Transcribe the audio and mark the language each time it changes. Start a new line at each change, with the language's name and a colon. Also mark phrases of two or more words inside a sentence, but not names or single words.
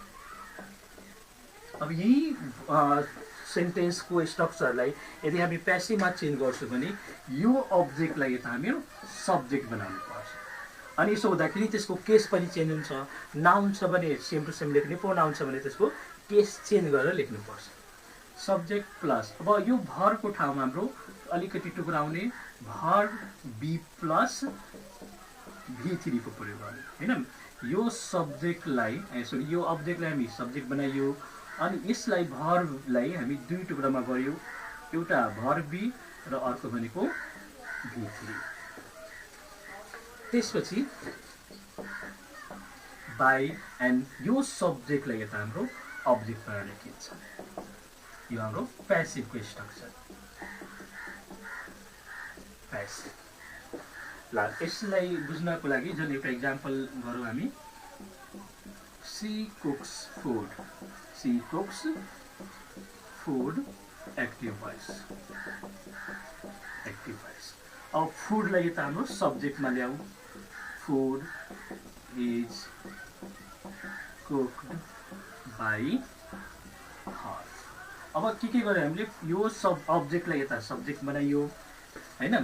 Nepali: अब यही सेन्टेन्सको स्ट्रक्चरलाई यदि हामी प्यासिभमा चेन्ज गर्छौँ भने यो अब्जेक्टलाई यता हामी सब्जेक्ट बनाउनु पर्छ। अनि यसो हुँदाखेरि त्यसको केस पनि चेन्ज हुन्छ। नाउन छ भने
English: same to same
Nepali: लेख्ने, प्रोनाउन छ भने त्यसको
English: case change
Nepali: गरेर लेख्नुपर्छ।
English: subject plus,
Nepali: अब यो भर्बको ठाउँमा हाम्रो अलिकति टुक्राउने,
English: verb be plus V3
Nepali: को प्रयोग गर्ने हैन। यो सब्जेक्टलाई सरी यो अब्जेक्टलाई हामी सब्जेक्ट बनाइयो, अनि यसलाई भर्बलाई हामी दुई टुक्रामा गर्यो, एउटा
English: verb be
Nepali: र अर्को भनेको भी3। त्यसपछि
English: by and
Nepali: यो सब्जेक्टलाई यता हाम्रो अब्जेक्ट बनाएर लेखिन्छ। यो हाम्रो प्यासिभको स्ट्रक्चर प्यासिभ। ल यसलाई बुझ्नको लागि जुन एउटा इक्जाम्पल गरौँ हामी,
English: She cooks food, she cooks food active voice, active voice.
Nepali: अब फूडलाई यता हाम्रो सब्जेक्टमा ल्याऊ,
English: food is cooked by her.
Nepali: अब के गर्यो हामीले, यो सब अब्जेक्टलाई यता सब्जेक्ट बनाइयो हैन।